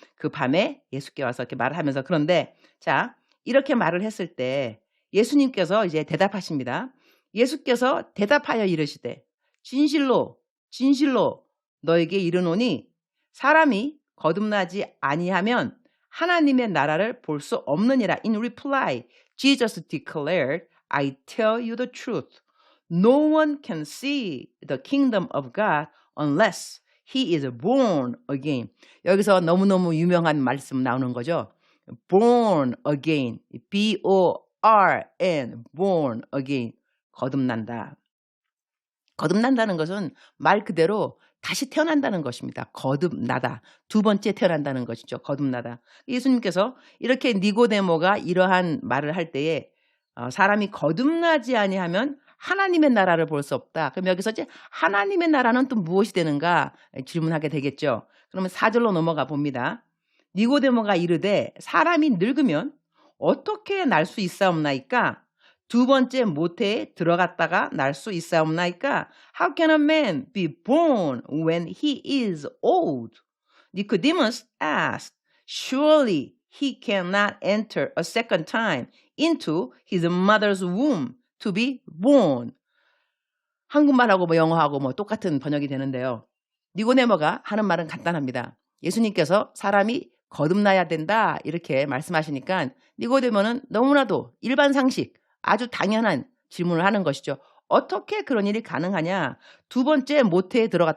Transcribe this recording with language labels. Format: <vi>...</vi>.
<ko>그 밤에 예수께 와서 이렇게 말을 하면서 그런데 자 이렇게 말을 했을 때 예수님께서 이제 대답하십니다. 예수께서 대답하여 이르시되 진실로 너에게 이르노니 사람이 거듭나지 아니하면 하나님의 나라를 볼 수 없느니라.</ko> <en>In reply, Jesus declared, I tell you the truth. No one can see the kingdom of God unless he is born again.</en> <ko>여기서 너무너무 유명한 말씀 나오는 거죠.</ko> <en>Born again. B-O-R-N. Born again.</en> <ko>거듭난다. 거듭난다는 것은 말 그대로 다시 태어난다는 것입니다. 거듭나다. 두 번째 태어난다는 것이죠. 거듭나다. 예수님께서 이렇게 니고데모가 이러한 말을 할 때에 사람이 거듭나지 아니하면 하나님의 나라를 볼 수 없다. 그럼 여기서 이제 하나님의 나라는 또 무엇이 되는가 질문하게 되겠죠. 그러면 4절로 넘어가 봅니다. 니고데모가 이르되 사람이 늙으면 어떻게 날 수 있사옵나이까? 두 번째 모태에 들어갔다가 날 수 있사옵나이까?</ko> <en>How can a man be born when he is old? Nicodemus asked, surely he cannot enter a second time into his mother's womb to be born.</en> <ko>한국말하고 뭐 영어하고 뭐 똑같은 번역이 되는데요. 니고데모가 하는 말은 간단합니다. 예수님께서 사람이 거듭나야 된다 이렇게 말씀하시니까 니고데모는 너무나도 일반 상식 아주 당연한 질문을 하는 것이죠. 어떻게 그런 일이 가능하냐? 두 번째 모태에 들어갔다.</ko>